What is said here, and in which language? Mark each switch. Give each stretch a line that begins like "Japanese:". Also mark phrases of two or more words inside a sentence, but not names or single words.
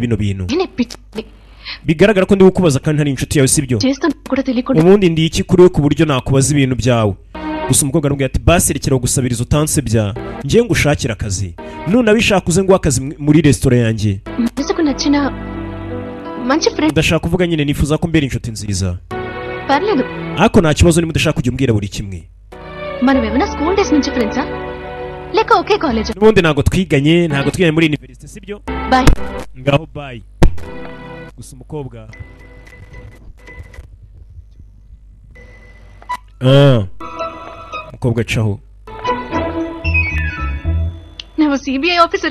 Kinyarwanda: bino bintu bigaragara ko ndi kukubaza kandi ntari inshuti yawe sibyo ubundi ndi iki kuri we ku buryo nakubaza ibintu byawe gusa umukobwa aramubwira ati basi rekera gusabiriza utansebya ngiye ngushakira akazi none abishaka uze nguha akazi muri resitora yanjye ndashaka kuvuga nyine nifuza ko mbera inshuti nziza ariko nta kibazo niba udashaka kujya umbwira buri kimwe
Telugu: లేక ఒకే కాలేజ్?
Kinyarwanda: n'ubundi ntabwo twiganye muri university sibyo? Bye. ngaho bye. gusa umukobwa umukobwa caho.
Kannada: ನಾವು CBI ಆಫೀಸರ್.